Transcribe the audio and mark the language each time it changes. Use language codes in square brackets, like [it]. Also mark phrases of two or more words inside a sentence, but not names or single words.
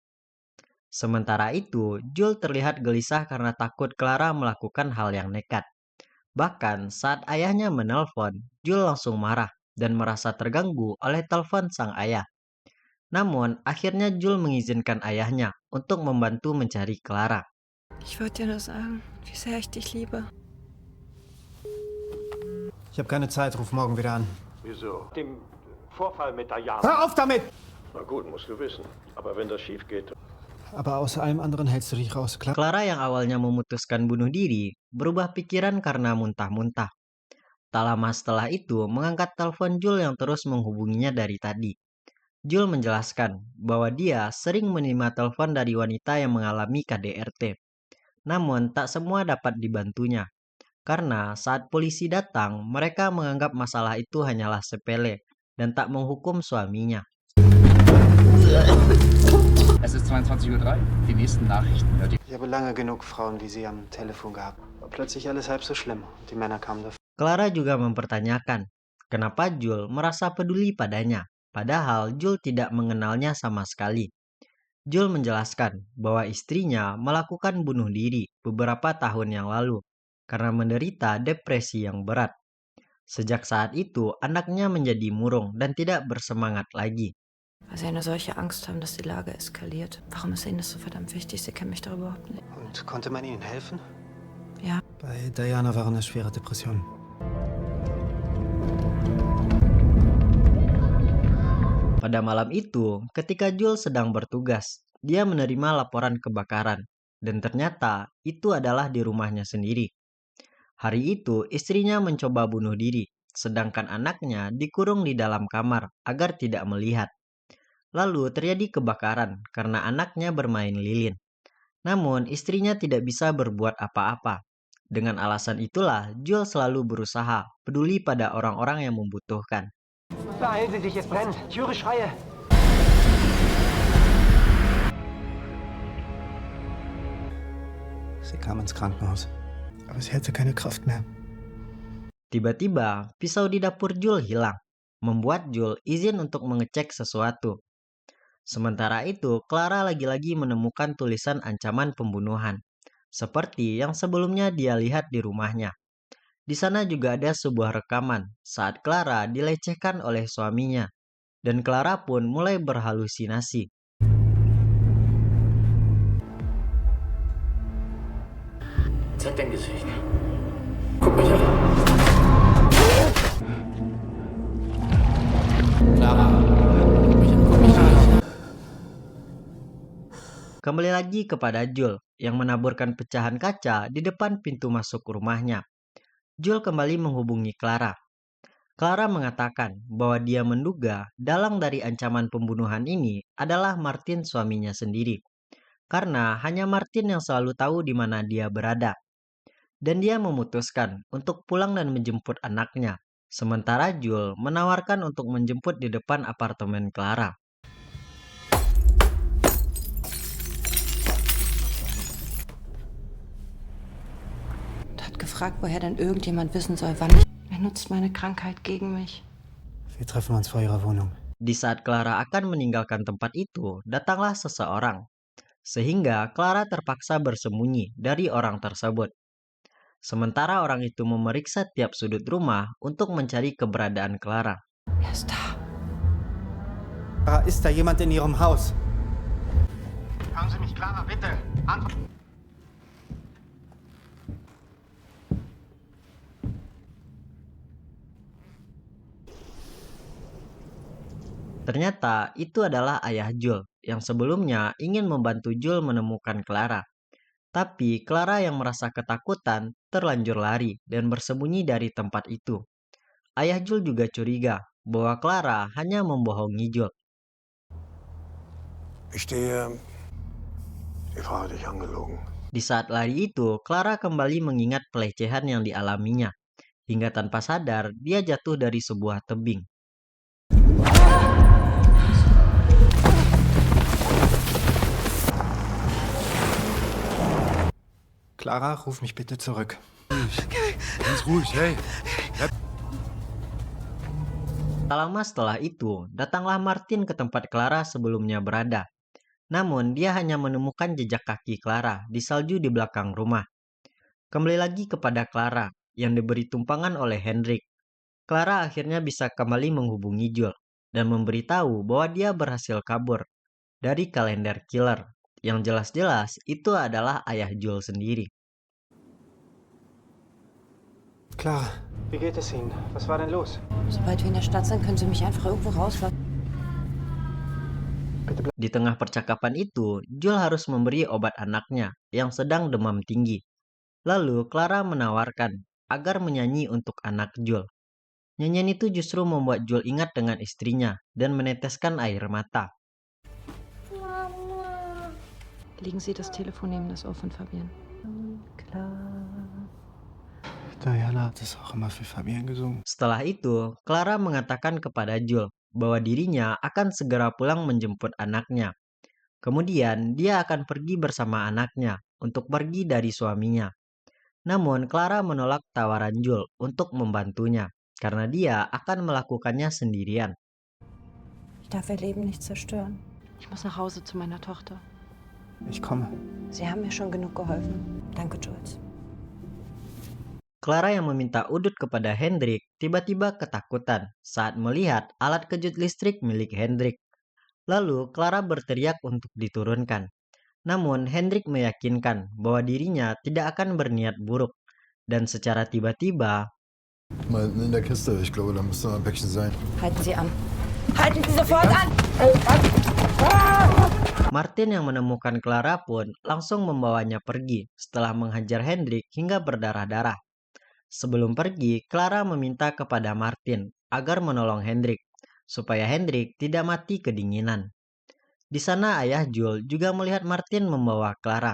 [id] Sementara itu, Jules terlihat gelisah karena takut Clara melakukan hal yang nekat. Bahkan saat ayahnya menelpon, Jules langsung marah dan merasa terganggu oleh telepon sang ayah. Namun, akhirnya Jules mengizinkan ayahnya untuk membantu mencari Clara. [de] Ich wollte dir nur sagen, wie sehr ich dich liebe. Ich habe keine Zeit, ruf morgen wieder an. Wieso? Dem Vorfall mit Diana. Hör auf damit! Na gut, musst du wissen. Aber wenn das schief geht. Aber aus allem anderen hältst du dich raus, klar? [id] Clara yang awalnya memutuskan bunuh diri, berubah pikiran karena muntah-muntah. Tak lama setelah itu, mengangkat telepon Jules yang terus menghubunginya dari tadi. Jules menjelaskan bahwa dia sering menerima telepon dari wanita yang mengalami KDRT. Namun, tak semua dapat dibantunya. Karena saat polisi datang, mereka menganggap masalah itu hanyalah sepele dan tak menghukum suaminya. [de] Es ist 22:03 Uhr. Die nächsten Nachrichten hört ihr. Ich habe lange genug Frauen wie Sie am Telefon gehabt. War plötzlich alles halb so schlimm. Die Männer kamen davon. [id] Clara juga mempertanyakan, kenapa Jules merasa peduli padanya, padahal Jules tidak mengenalnya sama sekali. Jules menjelaskan bahwa istrinya melakukan bunuh diri beberapa tahun yang lalu karena menderita depresi yang berat. Sejak saat itu, anaknya menjadi murung dan tidak bersemangat lagi. [de] Weil sie eine solche Angst haben, dass die Lage eskaliert. Warum ist ihnen das so verdammt wichtig? Sie kennen mich doch überhaupt nicht. Und konnte man Ihnen helfen? Ja. Bei Diana war eine schwere Depression. [id] Pada malam itu, ketika Jules sedang bertugas, dia menerima laporan kebakaran. Dan ternyata itu adalah di rumahnya sendiri. Hari itu, istrinya mencoba bunuh diri, sedangkan anaknya dikurung di dalam kamar agar tidak melihat. Lalu terjadi kebakaran karena anaknya bermain lilin. Namun istrinya tidak bisa berbuat apa-apa. Dengan alasan itulah, Jules selalu berusaha peduli pada orang-orang yang membutuhkan. [de] Beeilen Sie sich, es brennt. Ich höre Schreie. Sie kam ins Krankenhaus. Aber sie hatte keine Kraft mehr. [id] Tiba-tiba, pisau di dapur Jules hilang, membuat Jules izin untuk mengecek sesuatu. Sementara itu, Clara lagi-lagi menemukan tulisan ancaman pembunuhan, seperti yang sebelumnya dia lihat di rumahnya. Di sana juga ada sebuah rekaman saat Clara dilecehkan oleh suaminya, dan Clara pun mulai berhalusinasi. [de] Zeig dein Gesicht. Guck mich an. Clara. Guck mich an. [id] Kembali lagi kepada Jules yang menaburkan pecahan kaca di depan pintu masuk rumahnya. Jules kembali menghubungi Clara. Clara mengatakan bahwa dia menduga dalang dari ancaman pembunuhan ini adalah Martin, suaminya sendiri. Karena hanya Martin yang selalu tahu di mana dia berada. Dan dia memutuskan untuk pulang dan menjemput anaknya. Sementara Jules menawarkan untuk menjemput di depan apartemen Clara. [de] Hat gefragt, woher denn irgendjemand wissen soll, wann ich... Er nutzt meine Krankheit gegen mich. Wir treffen uns vor Ihrer Wohnung. [id] Di saat Clara akan meninggalkan tempat itu, datanglah seseorang. Sehingga Clara terpaksa bersembunyi dari orang tersebut. Sementara orang itu memeriksa tiap sudut rumah untuk mencari keberadaan Clara. [de] Er ist da. Ist da jemand in Ihrem Haus? Hören Sie mich, Clara, bitte. [id] Ternyata itu adalah ayah Jul yang sebelumnya ingin membantu Jul menemukan Clara. Tapi Clara yang merasa ketakutan terlanjur lari dan bersembunyi dari tempat itu. Ayah Jul juga curiga bahwa Clara hanya membohongi Jul. [de] Ich stehe. Die Frau hat dich angelogen. [id] Di saat lari itu, Clara kembali mengingat pelecehan yang dialaminya. Hingga tanpa sadar, dia jatuh dari sebuah tebing. [de] Clara, ruf mich bitte zurück. Ganz ruhig, hey. [id] Tak lama setelah itu, datanglah Martin ke tempat Clara sebelumnya berada. Namun, dia hanya menemukan jejak kaki Clara di salju di belakang rumah. Kembali lagi kepada Clara, yang diberi tumpangan oleh Hendrik. Clara akhirnya bisa kembali menghubungi Jul, dan memberitahu bahwa dia berhasil kabur dari kalender killer. Yang jelas-jelas itu adalah ayah Jul sendiri. [de] Clara, Wie geht es Ihnen? Was war denn los? Sobald wir in der Stadt sind, können Sie mich einfach irgendwo rauslassen. [id] Di tengah percakapan itu, Jul harus memberi obat anaknya yang sedang demam tinggi. Lalu Clara menawarkan agar menyanyi untuk anak Jul. Nyanyian itu justru membuat Jul ingat dengan istrinya dan meneteskan air mata. [de] Legen Sie das Telefon neben das Ohr von Fabian. Klar. Diana hat es auch immer für Fabian gesungen. Setelah itu, Clara mengatakan kepada Jul bahwa dirinya akan segera pulang menjemput anaknya. Kemudian, dia akan pergi bersama anaknya untuk pergi dari suaminya. Namun, Clara menolak tawaran Jul untuk membantunya karena dia akan melakukannya sendirian. Ich darf Ihr Leben nicht zerstören. Ich muss nach Hause zu meiner Tochter. Ich komme. Sie haben mir schon genug geholfen. Danke, Jules. [id] Clara yang meminta udut kepada Hendrik tiba-tiba ketakutan saat melihat alat kejut listrik milik Hendrik. Lalu Clara berteriak untuk diturunkan. Namun Hendrik meyakinkan bahwa dirinya tidak akan berniat buruk. Dan secara tiba-tiba, [de] Mal in der Kiste, ich glaube, da müsste ein Päckchen sein. Halten Sie an. Halten Sie sofort an! [id] Martin yang menemukan Clara pun langsung membawanya pergi setelah menghajar Hendrik hingga berdarah-darah. Sebelum pergi, Clara meminta kepada Martin agar menolong Hendrik, supaya Hendrik tidak mati kedinginan. Di sana ayah Jul juga melihat Martin membawa Clara.